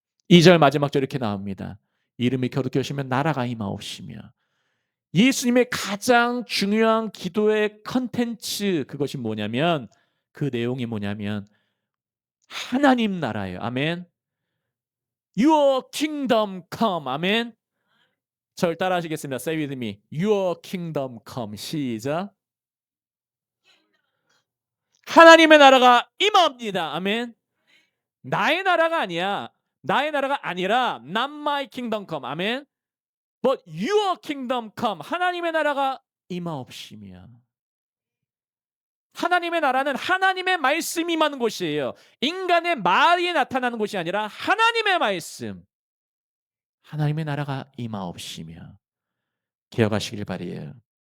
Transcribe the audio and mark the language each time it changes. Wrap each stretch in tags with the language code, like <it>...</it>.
<ko>2절 마지막 절 이렇게 나옵니다. 이름이 거룩히 여시면 나라가 임하옵시며 예수님의 가장 중요한 기도의 컨텐츠 그것이 뭐냐면 그 내용이 뭐냐면 하나님 나라예요. 아멘.</ko> <en>Your kingdom come. 아멘.</en> <ko>절 따라 하시겠습니다.</ko> <en>Say with me. Your kingdom come.</en> <ko>시작. 하나님의 나라가 임합니다. 아멘. 나의 나라가 아니야. 나의 나라가 아니라</ko> <en>not my kingdom come.</en> <ko>아멘.</ko> <en>But your kingdom come.</en> <ko>하나님의 나라가 임하옵시며. 하나님의 나라는 하나님의 말씀이 임하는 곳이에요. 인간의 말이 나타나는 곳이 아니라 하나님의 말씀. 하나님의 나라가 임하옵시며. 기억하시길 바라요.</ko>